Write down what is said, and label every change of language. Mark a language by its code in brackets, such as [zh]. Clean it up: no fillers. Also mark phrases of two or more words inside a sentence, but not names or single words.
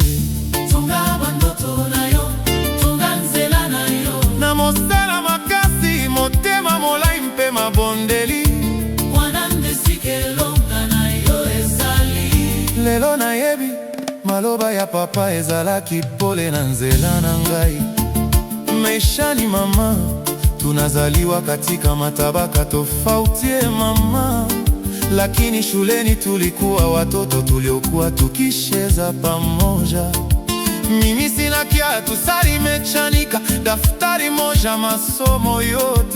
[ln] Tonga bandoto na yo, tonga nzela na yo. Na mosala makasi, motema molai mpe mabondeli. Mwana ndesike longa na yo ezali. Lelo nayebi, maloba ya papa ezalaki pole na nzela na ngai. [sw] Maisha ni mama, tunazaliwa katika matabaka tofauti mama. Lakini shuleni tulikuwa watoto tuliokuwa tukicheza pamoja. Mimi sina kiatu, sari imechanika, daftari moja masomo yote.